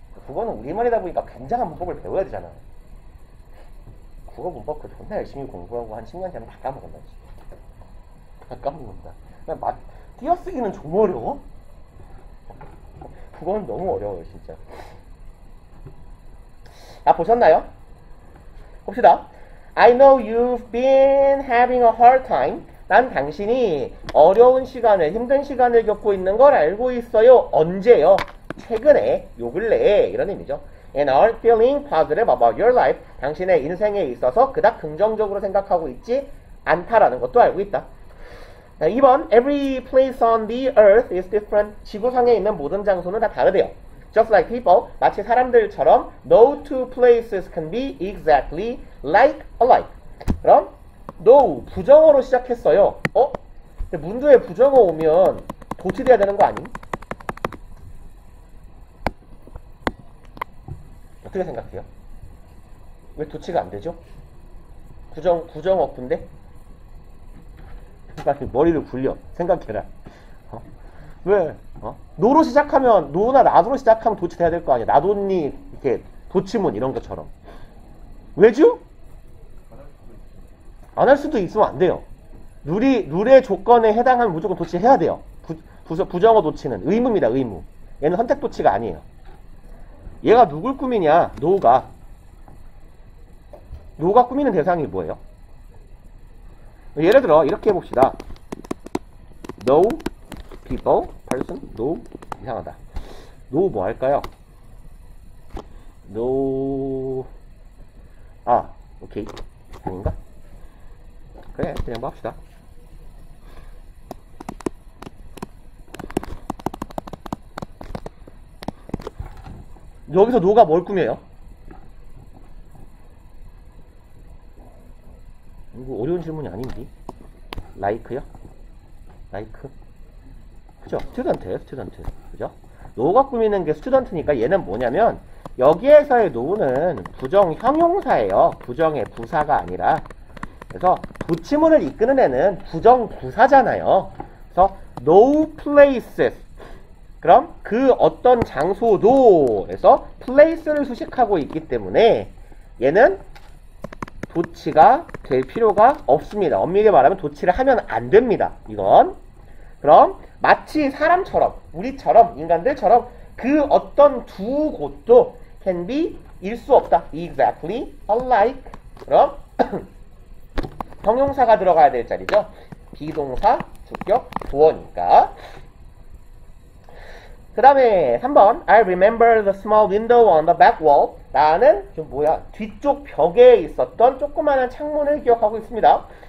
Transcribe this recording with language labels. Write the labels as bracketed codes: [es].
[ko] 국어는 우리말이다 보니까 굉장한 문법을 배워야 되잖아. 국어 문법 그 존나 열심히 공부하고 한 10년 되면 다 까먹는다. 다 까먹는다. 띄어쓰기는 좀 어려워? 국어는 너무 어려워요, 진짜. 보셨나요? 봅시다. [en] I know you've been having a hard time. [ko] 난 당신이 어려운 시간을, 힘든 시간을 겪고 있는 걸 알고 있어요. 언제요? 최근에, 요 근래에 이런 의미죠. [en] And are feeling positive about your life. [ko] 당신의 인생에 있어서 그닥 긍정적으로 생각하고 있지 않다라는 것도 알고 있다. 2번, [en] every place on the earth is different. [ko] 지구상에 있는 모든 장소는 다 다르대요. [en] Just like people, [ko] 마치 사람들처럼 [en] no two places can be exactly like alike. [ko] 그럼 no, 부정어로 시작했어요. 근데 문두에 부정어 오면 도치돼야 되는 거 아님? 어떻게 생각해요? 왜 도치가 안 되죠? 부정어인데? 머리를 굴려. 생각해라. 왜? 노로 시작하면, 노나 나도로 시작하면 도치돼야 될 거 아니야. 나도니, 이렇게, 도치문 이런 것처럼. 왜죠? 안 할 수도 있으면 안 돼요. 룰의 조건에 해당하면 무조건 도치해야 돼요. 부정어 도치는 의무입니다. 의무. 얘는 선택 도치가 아니에요. 얘가 누굴 꾸미냐? 노가 꾸미는 대상이 뭐예요? 예를 들어 이렇게 해봅시다. [en] No people, person, no [ko] 이상하다. No 뭐 할까요? No 오케이 아닌가? 그래 그냥 뭐 합시다. 여기서 노가 뭘 꾸며요? 이거 어려운 질문이 아닌데. like요? like? 그죠? 스튜던트. 그죠? 노가 꾸미는 게 스튜던트니까 얘는 뭐냐면 여기에서의 노는 부정 형용사예요. 부정의 부사가 아니라. 그래서 도치문을 이끄는 애는 부정 부사잖아요. 그래서 [en] no places. [ko] 그럼 그 어떤 장소도에서 place를 수식하고 있기 때문에 얘는 도치가 될 필요가 없습니다. 엄밀히 말하면 도치를 하면 안 됩니다. 이건. 그럼 마치 사람처럼, 우리처럼, 인간들처럼 그 어떤 두 곳도 [en] can be [ko] 일 수 없다. [en] exactly alike. [ko] 그럼 형용사가 들어가야 될 자리죠. 비동사, 주격, 부어니까. 그 다음에 3번 [en] I remember the small window on the back wall. [ko] 나는 좀 뭐야 뒤쪽 벽에 있었던 조그마한 창문을 기억하고 있습니다.